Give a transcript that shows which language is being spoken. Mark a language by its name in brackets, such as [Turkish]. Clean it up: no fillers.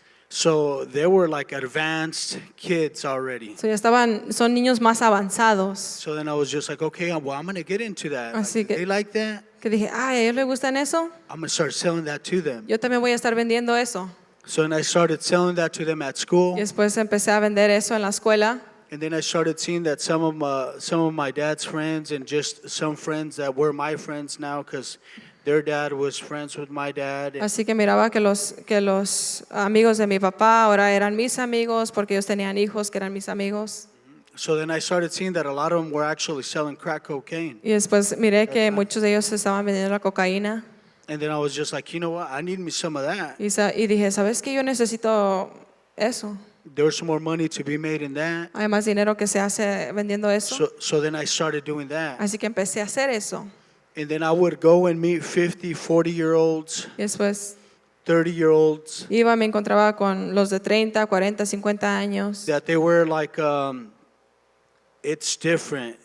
[English] So they were like advanced kids already. [Spanish] So, son niños más avanzados. [English] So then I was just like, okay, well, I'm going to get into that. Like, [Spanish] Así que- [English] they like that. [Spanish] Que dije, ¿a ellos les gustan eso? [English] I'm going to start selling that to them. [Spanish] Yo también voy a estar vendiendo eso. [English] So then I started selling that to them at school. [Spanish] Y después empecé a vender eso en la escuela. [English] And then I started seeing that some of my dad's friends and just some friends that were my friends now because their dad was friends with my dad. And [Spanish] Así que miraba que los amigos de mi papá ahora eran mis amigos porque ellos tenían hijos que eran mis amigos. [English] so then I started seeing that a lot of them were actually selling crack cocaine. [Spanish] Y después miré que muchos de ellos estaban vendiendo la cocaína. [English] And then I was just like, you know what? I need me some of that. [Spanish] Y dije, ¿sabes qué? Yo necesito eso. [English] There was some more money to be made in that. [Spanish] Hay más dinero que se hace vendiendo eso. [English] So then I started doing that. [Spanish] Así que empecé a hacer eso. [English] And then I would go and meet 50, 40-year-olds, [Spanish] Y después [English] 30-year-olds [Spanish] iba, me encontraba con los de 30, 40, 50 años. [English] that they were like, it's different.